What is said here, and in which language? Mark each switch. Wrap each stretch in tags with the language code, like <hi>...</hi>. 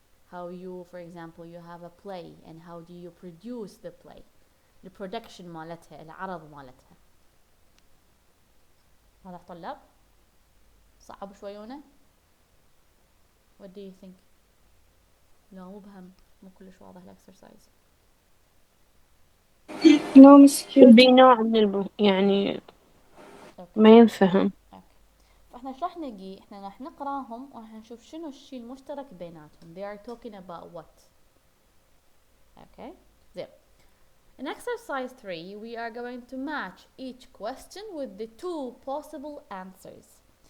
<en>How you, for example, you have a play and how do you produce the play, the production</en> <ar>مالتها, العرض مالتها. واضح طلاب؟ صعب شويونه؟</ar> <en>What do you think?</en> <ar>لا مبهم مو كلش واضح الاكسرسايز.</ar> <en>No, Miss Cute.</en> <ar>بنوع من يعني ما ينفهم. فاحنا ايش راح نجي؟ احنا راح نقراهم وراح نشوف شنو الشيء المشترك بيناتهم.</ar> <en>They are talking about what? Okay. زين. In exercise 3, we are going to match each question with the two possible answers.</en>